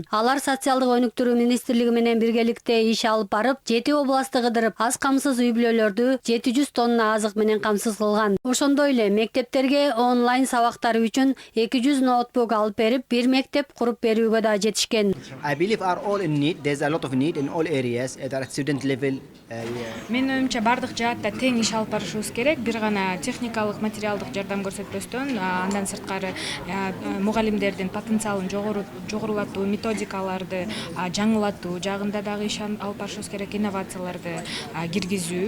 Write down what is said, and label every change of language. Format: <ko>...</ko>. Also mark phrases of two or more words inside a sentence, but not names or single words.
<ky>Алар социалдык өнүктүрүү министрлиги менен биргеликте иш алып барып, 7 областты кыдырып, аз камсыз үй бүлөлөрдү 700 тонна азык менен камсыз кылган. Ошондой эле мектептерге онлайн сабактары үчүн 200 ноутбук алып берип, бир мектеп куруп берүүгө да жетишкен.</ky> <en>I believe are all in need. There's a lot of need in all areas at student level.</en> <ky>Мен оюмча бардык жаатта тең иш алып барышыбыз керек. Бир гана техникалык, материалдык жардам көрсөтпөстөн көрсөтүүбүздөн андан сырткары мугалимдердин потенциалын жогорулатуу, методикаларды жаңылатуу жагында дагы иш алып барышыбыз керек, инновацияларды киргизүү.</ky>